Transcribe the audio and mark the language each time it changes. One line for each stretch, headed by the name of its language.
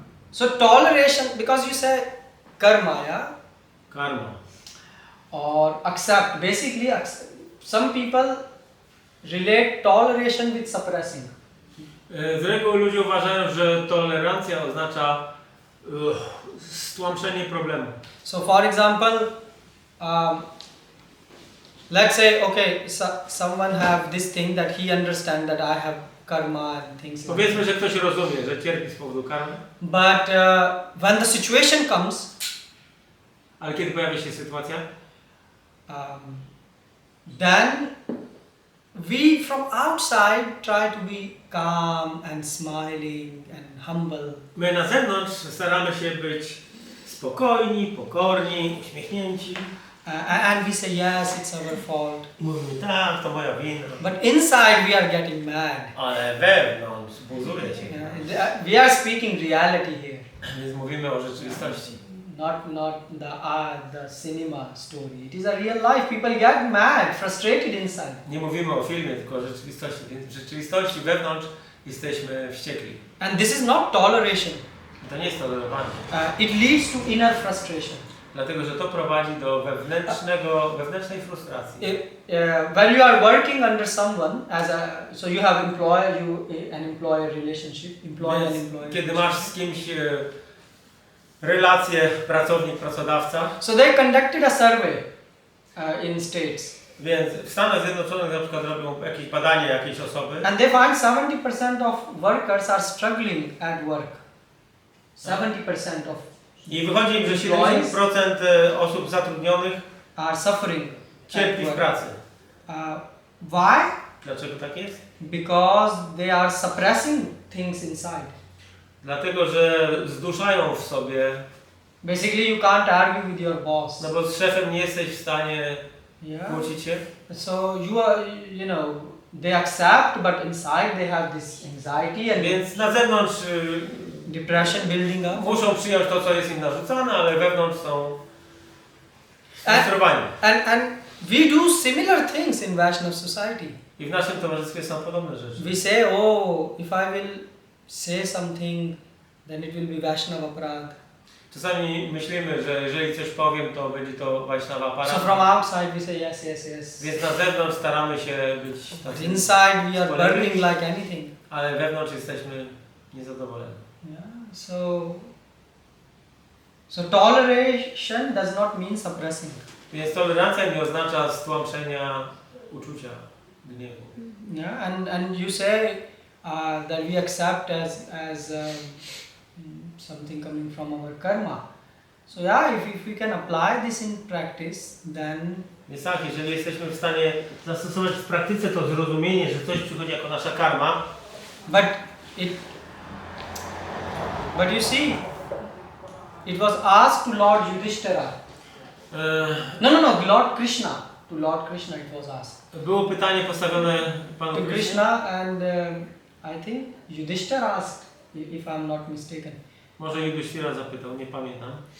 English: So toleration, because you say karma, yeah? Karma. Or accept. Basically, some people relate toleration with suppressing.
Polish: Z reguły ludzie uważają, że tolerancja oznacza stłamszenie problemu.
English: So for example, let's say, okay, someone have this thing that he understands that I have karma and things like
Polish: Powiedzmy, że ktoś rozumie, że cierpi z powodu karmy.
English: But when the situation comes,
Polish: ale kiedy pojawia się sytuacja,
English: then we from outside try to be calm and smiling and humble.
Polish: My na zewnątrz staramy się być spokojni, pokorni, uśmiechnięci.
English: And we say yes, it's our fault.
Polish: Mówimy tak, to moja wina.
English: But inside we are getting mad.
Polish: Ale wewnątrz buzuje się.
English: We are speaking reality here.
Polish: Więc mówimy o rzeczywistości.
English: Not the cinema story. It is a real life. People get mad, frustrated inside.
Polish: Nie mówimy o filmie, tylko o rzeczywistości. Więc w rzeczywistości wewnątrz jesteśmy wściekli.
English: And this is not toleration.
Polish: To nie jest tolerowanie.
English: It leads to inner frustration.
Polish: Dlatego, że to prowadzi do wewnętrznej frustracji.
English: When you are working under someone, so you have an employer relationship, employee and employee.
Polish: Kiedy masz z kimś relację pracownik-pracodawca.
English: So they conducted a survey in States.
Polish: Więc w Stanach Zjednoczonych na przykład robią jakieś badanie jakiejś osoby.
English: And they find 70% of workers are struggling at work. 70% of
Polish: I wychodzi im, że 70% osób zatrudnionych
English: are suffering
Polish: cierpi w pracy.
English: Why?
Polish: Dlaczego tak jest?
English: Because they are suppressing things inside.
Polish: Dlatego, że zduszają w sobie.
English: Basically, you can't argue with your boss.
Polish: No bo z szefem nie jesteś w stanie kłócić się.
English: So you are, they accept, but inside they have this anxiety and.
Polish: Więc na zewnątrz
English: depression building up.
Polish: Muszą przyjąć to, co jest im narzucane, ale wewnątrz są sfrustrowani.
English: And we do similar things in Vaishnava society.
Polish: I w naszym towarzystwie są podobne rzeczy.
English: We say, oh, if I will say something, then it will be Vaishnava aparadh.
Polish: Czasami myślimy, że jeżeli coś powiem, to będzie to Vaishnava aparadh.
English: So from outside we say yes.
Polish: Więc na zewnątrz staramy się być tacy.
English: Inside we are burning like anything.
Polish: Ale wewnątrz jesteśmy niezadowoleni.
English: Yeah. So toleration does not mean suppressing.
Polish: Więc tolerancja nie oznacza stłamszenia uczucia gniewu.
English: Yeah, and you say that we accept as something coming from our karma. So yeah, if we can apply this in practice, then.
Polish: Więc tak, jeżeli jesteśmy w stanie zastosować w praktyce to zrozumienie, że coś przychodzi jako nasza karma.
English: But you see, it was asked to Lord Yudhishthira. No, Lord Krishna. To Lord Krishna it was asked.
Polish: Było pytanie postawione Panu
English: Krishna and I think Yudhishthira asked, if I'm not mistaken.
Polish: Może Yudhishthira zapytał, nie pamiętam.